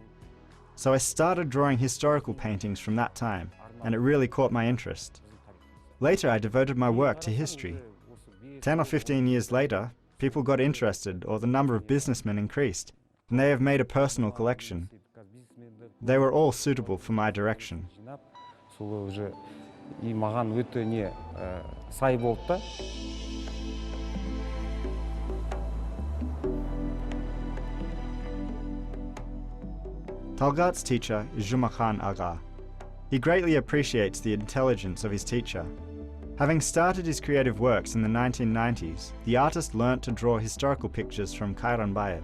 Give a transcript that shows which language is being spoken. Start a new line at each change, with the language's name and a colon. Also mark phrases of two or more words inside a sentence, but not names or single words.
English: So I started drawing historical paintings from that time, and it really caught my interest. Later I devoted my work to history. 10 or 15 years later, people got interested or the number of businessmen increased, and they have made a personal collection. They were all suitable for my direction.
Kazakh: и маған өте не сай болды да.
English: Talgat's teacher is Jumakhan Aga. He greatly appreciates the intelligence of his teacher. Having started his creative works in the 1990s, the artist learnt to draw historical pictures from Kairanbayev.